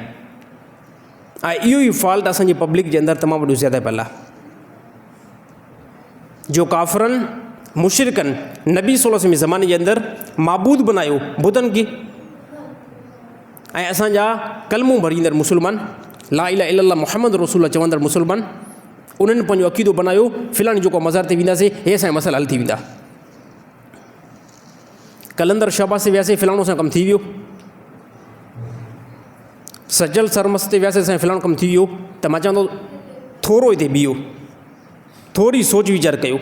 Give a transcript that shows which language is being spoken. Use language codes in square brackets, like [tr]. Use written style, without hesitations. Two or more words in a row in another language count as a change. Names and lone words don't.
[sd] ऐं इहो ई फॉल्ट असांजी पब्लिक जे अंदरि तमामु वॾो ज़्यादा पियल आहे, जो काफ़िरनि मुशरिकनि नबी [ar] صلى الله عليه وسلم [sd] जे ज़माने जे अंदरि माबूद बनायो बुतनि खे, ऐं असांजा कलमो भरींदड़ मुस्लमान, [ar] لا إله إلا الله محمد رسول الله [sd] चवंदड़ मुस्लमान, उन्हनि पंहिंजो अक़ीदो बनायो फ़िलाणी जेको मज़ार ते वेंदासीं हे असांजा मसइला हल थी वेंदा। कलंदर शहबाज़ ते वियासीं फ़िलाणो सां कमु थी वियो, सजल सरमस ते वियासीं असांजो फ़िलाणो कमु थी वियो। त मां चवंदो थोरो हिते बीहो, थोरी सोच वीचार कयो।